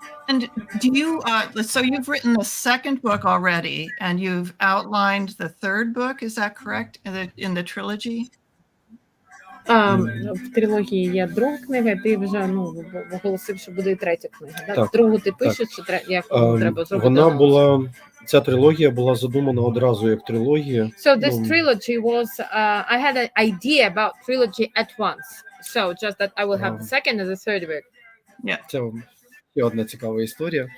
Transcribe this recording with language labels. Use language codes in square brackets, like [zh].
[en] And do you, so you've written the second book already, and you've outlined the third book, is that correct, in the trilogy? [uk] В трилогії є друга книга, ти вже оголосив, що буде і третя книга. Так, другу ти пишеш, чи як треба зробити? Вона була, ця трилогія була задумана одразу як трилогія. [en] So this trilogy was, I had an idea about trilogy at once. So just that I will have the second and the third book. Yeah. [uk] Це ще одна цікава історія.